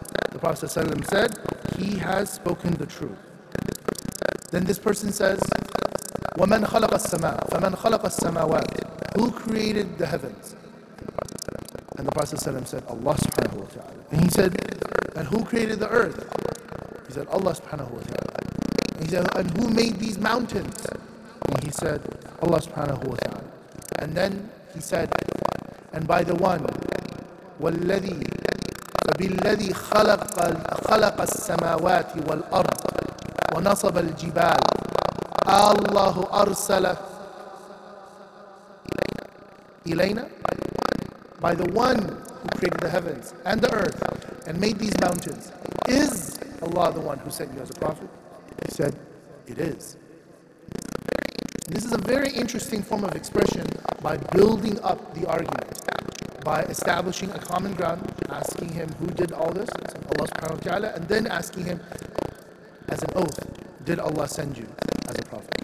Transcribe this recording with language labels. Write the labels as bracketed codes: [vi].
[en] The Prophet ﷺ said, he has spoken the truth. Then this person says, [ar] وَمَنْ خَلَقَ السَّمَاءَ فَمَنْ خَلَقَ السَّمَاوَاتِ [en] Who created the heavens? And the Prophet ﷺ said, Allah subhanahu wa ta'ala. And he said, and who created the earth? He said, Allah subhanahu wa ta'ala. And he said, and who made these mountains? And he said, Allah subhanahu wa ta'ala. And then he said, and by the one, [ar] وَالَّذِي فَبِالَّذِي خَلَقَ السَّمَاوَاتِ وَالْأَرْضِ وَنَصَبَ الْجِبَالِ اللَّهُ أَرْسَلَ إِلَيْنَا. [en] By the one who created the heavens and the earth and made these mountains, is Allah the one who sent you as a prophet? He said, it is. And this is a very interesting form of expression by building up the argument, by establishing a common ground, asking him who did all this, Allah subhanahu wa ta'ala, and then asking him as an oath, did Allah send you as a prophet?